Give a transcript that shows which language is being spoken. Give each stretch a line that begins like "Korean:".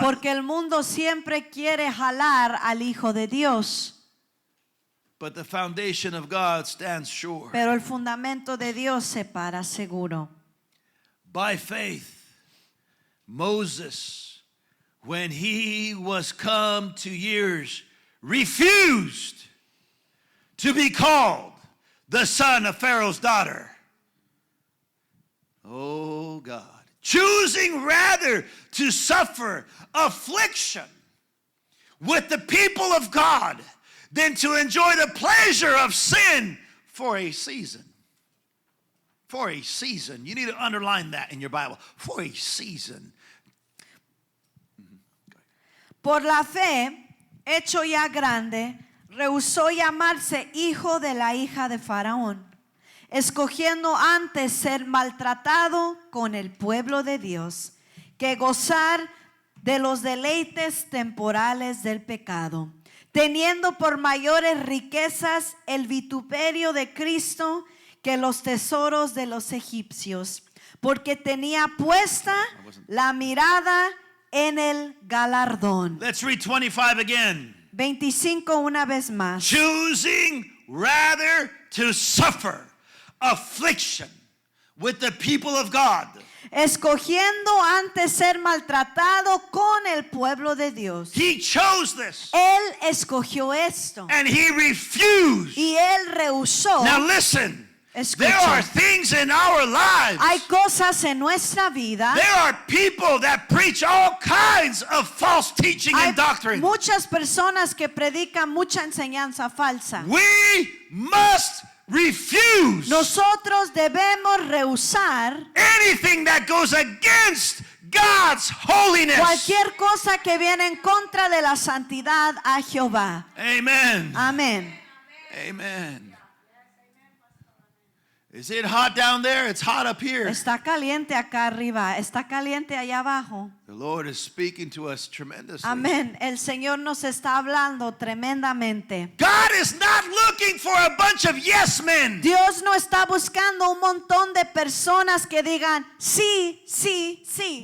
Spanish: Porque el mundo siempre quiere jalar al Hijo de Dios.
English: But the foundation of God stands sure.
Spanish: Pero el fundamento de Dios se para seguro.
English: By faith, Moses, when he was come to years, refused to be called the son of Pharaoh's daughter. Oh God. Choosing rather to suffer affliction with the people of God than to enjoy the pleasure of sin for a season. For a season. You need to underline that in your Bible. For a season.
Spanish: Por la fe, hecho ya grande, rehusó llamarse hijo de la hija de Faraón, escogiendo antes ser maltratado con el pueblo de Dios, que gozar de los deleites temporales del pecado, teniendo por mayores riquezas el vituperio de Cristo que los tesoros de los egipcios, porque tenía puesta la mirada en el galardón.
English: Let's read 25 again.
Spanish: 25 una vez más.
English: Choosing rather to suffer affliction with the people of God.
Spanish: Escogiendo antes ser maltratado con el pueblo de Dios.
English: He chose this.
Spanish: Él escogió esto.
English: And he refused.
Spanish: Y él rehusó.
English: Now listen.
Spanish: Escucha.
English: There are things in our lives.
Spanish: Hay cosas en nuestra vida.
English: There are people that preach all kinds of false teaching
Spanish: Hay and doctrine. muchas personas que predican mucha enseñanza falsa.
English: We must refuse
Spanish: Nosotros debemos rehusar
English: anything that goes against God's holiness.
Spanish: cualquier cosa que viene en contra de la santidad a Jehová.
English: Amen.
Spanish: Amén.
English: Amen. Is it hot down there? It's hot up here.
Spanish: Está caliente acá arriba, está caliente allá abajo.
English: The Lord is speaking to us tremendously.
Spanish: Amén. El Señor nos está hablando tremendamente.
English: God is not looking for a bunch of yes men.
Spanish: Dios no está buscando un montón de personas que digan sí, sí, sí.